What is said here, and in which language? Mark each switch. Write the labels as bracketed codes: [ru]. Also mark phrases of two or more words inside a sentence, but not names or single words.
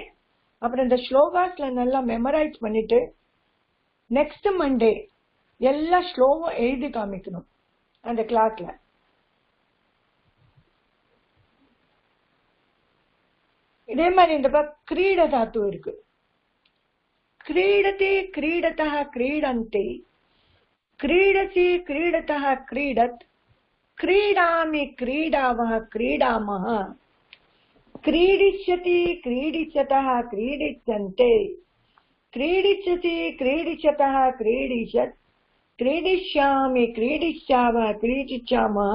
[ta] அப்புறம் இந்த ஸ்லோகாஸ்ல நல்லா மெமரைஸ் பண்ணிட்டு [en] next Monday [ta] எல்லா ஸ்லோகம் எழுதி காமிக்கணும் அந்த கிளாஸ்ல. இதே மாதிரி இந்த பக்கம் கிரீட தாத்து இருக்கு. [sa] क्रीडति क्रीडतः क्रीडन्ति क्रीडसि क्रीडतः क्रीडत क्रीडामि क्रीडावः क्रीडामः क्रीडिष्यति क्रीडिष्यतः क्रीडिष्यन्ते क्रीडिष्यसि क्रीडिष्यतः क्रीडिष्यत् क्रीडिष्यामि क्रीडिष्यावः क्रीडिष्यामः.